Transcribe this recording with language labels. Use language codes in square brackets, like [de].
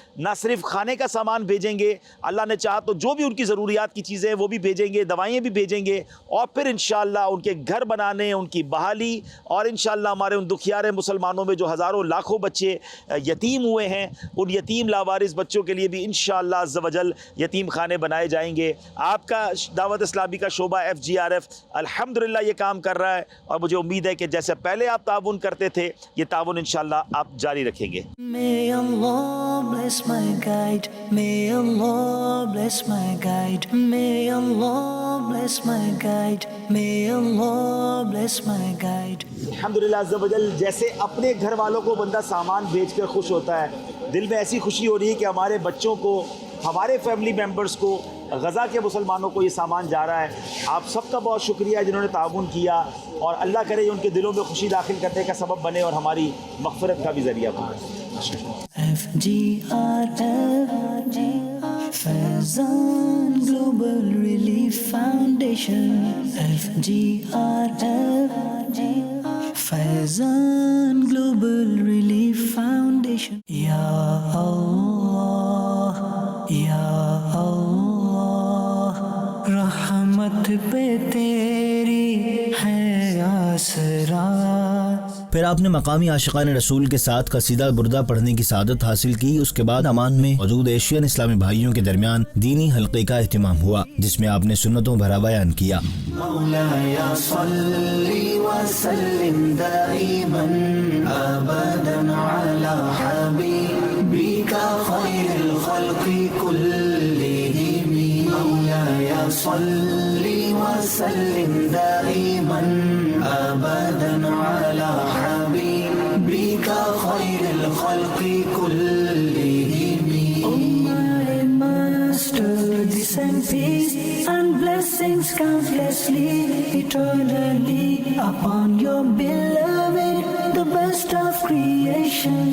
[ur] نہ صرف کھانے کا سامان بھیجیں گے، اللہ نے چاہا تو جو بھی ان کی ضروریات کی چیزیں ہیں وہ بھی بھیجیں گے، دوائیں بھی بھیجیں گے، اور پھر انشاءاللہ ان کے گھر بنانے، ان کی بحالی، اور انشاءاللہ ہمارے ان دکھیارے مسلمانوں میں جو ہزاروں لاکھوں بچے یتیم ہوئے ہیں، ان یتیم لاوارث بچوں کے لیے بھی انشاءاللہ عز و جل یتیم خانے بنائے جائیں گے. آپ کا دعوت اسلامی کا شعبہ FGRF الحمدللہ یہ کام کر رہا ہے، اور مجھے امید ہے کہ جیسے پہلے آپ تعاون کرتے تھے یہ تعاون انشاءاللہ آپ جاری رکھیں گے. [en] May Allah bless my guide, may Allah bless my guide, may Allah bless my guide, may Allah bless my guide. [ur] الحمدللہ عز و جل جیسے اپنے گھر والوں کو بندہ سامان بھیج کر خوش ہوتا ہے، دل میں ایسی خوشی ہو رہی ہے کہ ہمارے بچوں کو، ہمارے فیملی ممبرز کو، غزہ کے مسلمانوں کو یہ سامان جا رہا ہے. آپ سب کا بہت شکریہ جنہوں نے تعاون کیا، اور اللہ کرے یہ ان کے دلوں میں خوشی داخل کرنے کا سبب بنے اور ہماری مغفرت کا بھی ذریعہ بنے. [en] FGRF Faizan Global Relief Foundation, FGRF Faizan Global Relief Foundation. [ur] Ya Allah, Ya Allah, rahmat pe teri hai asra. پھر آپ نے مقامی عاشقان رسول کے ساتھ قصیدہ بردہ پڑھنے کی سعادت حاصل کی. اس کے بعد عمان میں موجود ایشین اسلامی بھائیوں کے درمیان دینی حلقے کا اہتمام ہوا جس میں آپ نے سنتوں بھرا بیان کیا. [ar] مولاي صل وسلم دائما ابدا على حبيبك خير الخلق كلهم. مولاي صل وسلم دائما ابدا على حبيبك خير الخلق كلهم. [en] Oh my master, descend peace and blessings countlessly, eternally upon your beloved, the best of creation.